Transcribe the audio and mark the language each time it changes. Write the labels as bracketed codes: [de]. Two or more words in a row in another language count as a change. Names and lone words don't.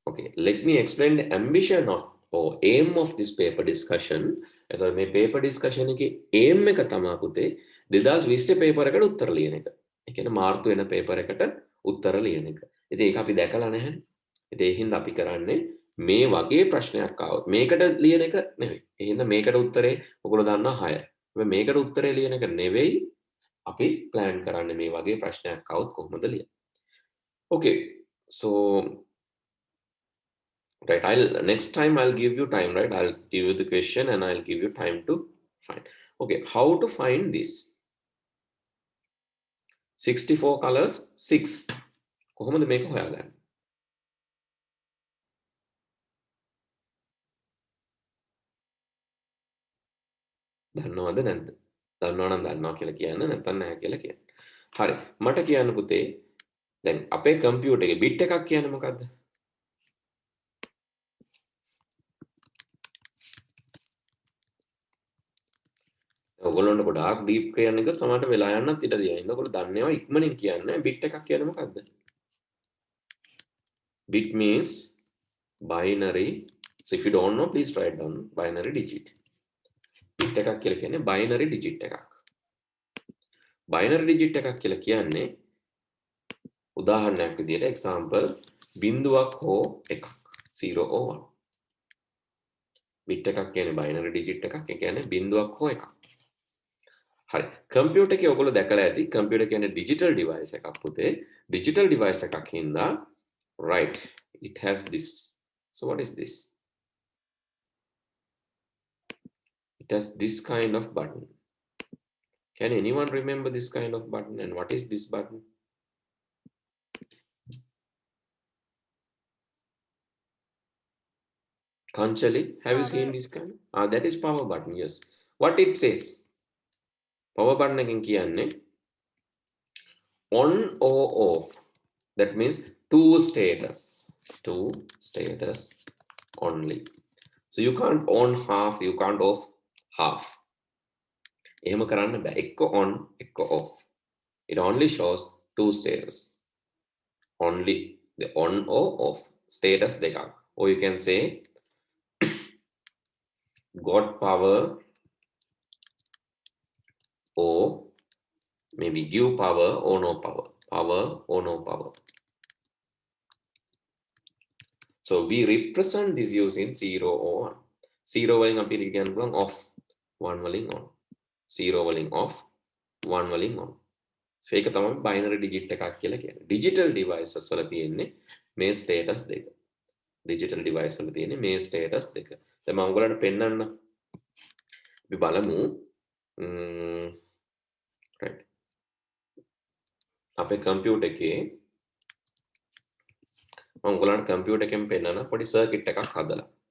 [en] Okay, let me explain the ambition of or aim of this paper discussion. [si] එතකොට මේ [en] paper discussion [si] එකේ aim එක තමයි පුතේ 2020 paper එකට උත්තර ලියන එක. ඒ කියන්නේ මාර්තු වෙන paper එකට උත්තර ලියන එක. ඉතින් ඒක අපි දැකලා නැහැනේ. ඉතින් ඒ හින්දා අපි කරන්නේ මේ වගේ ප්‍රශ්නයක් ආවොත් මේකට ලියන එක නෙවෙයි. ඒ හින්දා මේකට උත්තරේ ඔයගොල්ලෝ දන්නවා 6. හැබැයි මේකට උත්තරේ ලියන එක නෙවෙයි අපි plan කරන්නේ මේ වගේ ප්‍රශ්නයක් ආවොත් කොහොමද ලියන්නේ. [en] Okay, so right, next time I'll give you time, right? I'll give you the question and I'll give you time to find. Okay, how to find this? 64 colors 6. [si] කොහොමද මේක හොයාගන්නේ? දන්නවද නැද්ද? දන්නවනම් දන්නවා කියලා කියන්න, නැත්නම් නැහැ කියලා කියන්න. හරි. මට කියන්න පුතේ දැන් අපේ කම්පියුටර් එකේ බිට් එකක් කියන්නේ මොකද්ද? ඔයගොල්ලන්ට ගොඩාක් ඩීප් කියන්න එක සමහරට වෙලා යන්නත් ඉඩ තියෙනවා. ඔයගොල්ලෝ දන්නේවා ඉක්මනින් කියන්නේ බිට් එකක් කියන්නේ මොකද්ද? [en] Bit means binary. So if you don't know, please write down binary digit. [si] Bit එකක් කියලා කියන්නේ [en] binary digit [si] එකක්. [en] Binary digit [si] එකක් කියලා කියන්නේ උදාහරණයක් විදිහට example බිංදුවක් හෝ එකක් [en] 0 or 1. [si] Bit එකක් කියන්නේ [en] binary digit [si] එකක්. ඒ කියන්නේ බිංදුවක් හෝ එකක්. හරි. කම්පියුටර් එකේ ඔයගොල්ලෝ දැකලා ඇති කම්පියුටර් කියන්නේ [en] digital device [si] එකක් පුතේ. [en] Digital device [si] එකක් හින්දා [en] right, it has this. So what is this? It has this kind of button. Can anyone remember this kind of button? And what is this button? Kanchali, have you seen this kind? That is power button, yes. What it says? Power button again kiyanne on or off. That means two status only. So you can't on half, you can't off half. [si] එහෙම කරන්න බෑ. එක්ක on, එක්ක off. [en] It only shows two status. Only the on or off status දෙකක්. Or you can say got power or maybe give power or no power. Power or no power. So we represent this using 0 or 1. [si] 0 වලින් අපි කියන්න පුළුවන් off, 1 වලින් on. 0 වලින් off, 1 වලින් on. So ඒක තමයි [en] binary digit [si] එකක් කියලා කියන්නේ. [en] Digital devices [si] වල තියෙන්නේ මේ status දෙක. [en] Digital device [si] වල තියෙන්නේ මේ status දෙක. දැන් මම ඔයගලන්ට පෙන්නන්න. අපි බලමු right. අපේ කම්පියුටර් එකේ මම ඔයගලන්ට කම්පියුටර් එකෙන් පෙන්නන පොඩි සර්කිට් එකක් හදලා.